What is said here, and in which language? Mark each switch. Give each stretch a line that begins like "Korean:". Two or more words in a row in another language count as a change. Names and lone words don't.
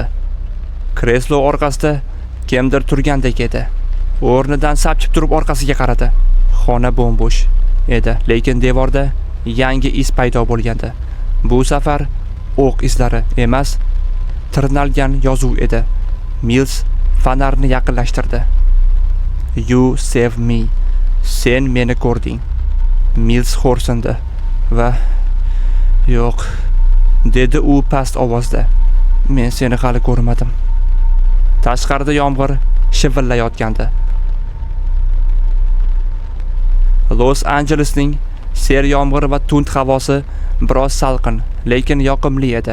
Uzbek: Kreslo orqasida kimdir turgandek edi. O'rnidan sapchib turib orqasiga qaradi. Xona bo'm-bo'sh edi, lekin devorda yangi iz paydo bo'lgandi. Bu safar o'q izlari emas, tirnalgan yozuv edi. Mills fonarni yaqinlashtirdi.
English: "You save me.
Uzbek: Sen meni ko'rding." Mills xo'rsindi va "Yo'q", dedi u past ovozda. "Men seni hali ko'rmadim." Tashqarida yomg'ir shivillayotgandi. Los Anjelesning ser yomg'ir va tund havosi biroz salqin, lekin yoqimli edi.